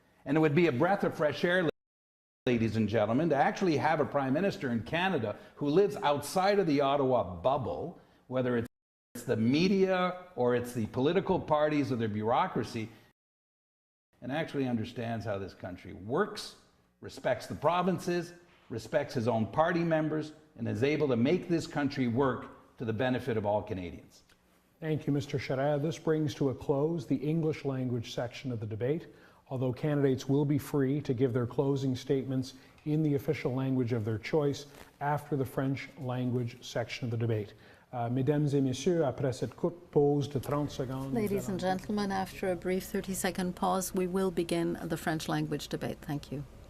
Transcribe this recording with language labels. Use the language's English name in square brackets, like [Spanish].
[English] And it would be a breath of fresh air, ladies and gentlemen, to actually have a prime minister in Canada who lives outside of the Ottawa bubble, whether it's the media or it's the political parties or the bureaucracy, and actually understands how this country works, respects the provinces, respects his own party members, and is able to make this country work to the benefit of all Canadians. Thank you, Mr. Charest. This brings to a close the English language section of the debate, although candidates will be free to give their closing statements in the official language of their choice after the French language section of the debate. [French] Mesdames et messieurs, après cette courte pause de 30 secondes. [English] Ladies and gentlemen, after a brief 30-second pause, we will begin the French language debate. Thank you.